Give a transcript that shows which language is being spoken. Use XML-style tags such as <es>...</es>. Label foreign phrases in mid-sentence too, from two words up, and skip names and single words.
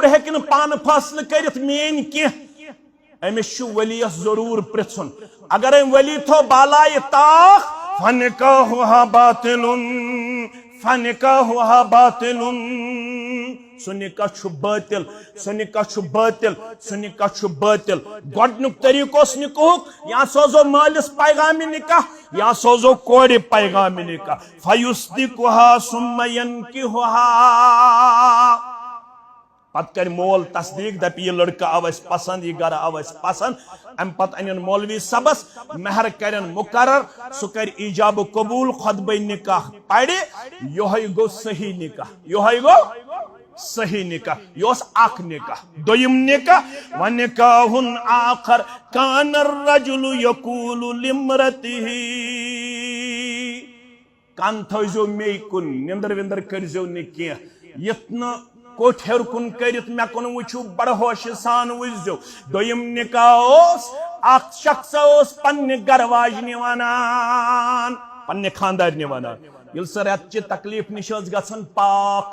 <ks>ہیٚکہِ نہٕ پانہٕ فٲصلہٕ کٔرِتھ میٲنۍ کینٛہہ أمِس چھُ ؤلِیَس ضروٗر پرژھُن اگر أمۍ ؤلی تھوٚو بالایہِ طاق</ks> <ar>فنکاحها باطلٌ فنکاحها باطلٌ</ar> <ks>سُہ نکاح چھُ باطل سُہ نکاح چھُ باطل سُہ نکاح چھُ باطل گۄڈنیُک طریقہٕ اوس نکاحُک یا سوزو مٲلِس پیغامِ نکاح یا سوزو کورِ پیغامِ نکاح</ks> <ar>فیصدقها ثم ینکحها</ar> <ks>پتہٕ کرِ مول تصدیق دپہِ یہِ لڑکہٕ آو اسہِ پسند یہِ گرٕ آو اسہِ پسند امہِ پتہٕ انن مولوی صبس مہر کرن مقرر سُہ کرِ ایجاب قبول خطبہ نکاح پرِ یہوے گو صحیح نکاح یہوے گو صحیح نکاح یہ اخ نکاح دویم نکاح</ks> <ar>ونکاح آخر کان الرجل یقول لامرأته</ar> <ks>کان تھٲیزیو مے کن نندر وندر کرزیو نہٕ کینٛہہ یتھ نہٕ کوٚٹھ ہیوٚر کُن کٔرِتھ مےٚ کُن وٕچھِو بڑٕ ہوشہِ سان وٕچھزیو دوٚیِم نکاح اوس اکھ شخص اوس پننہِ گرٕ واجنہِ ونان پننہِ خاندارنہِ ونان ییٚلہِ سۄ رٮ۪تچہِ تکلیف نِش ٲس گژھان پاک</ks>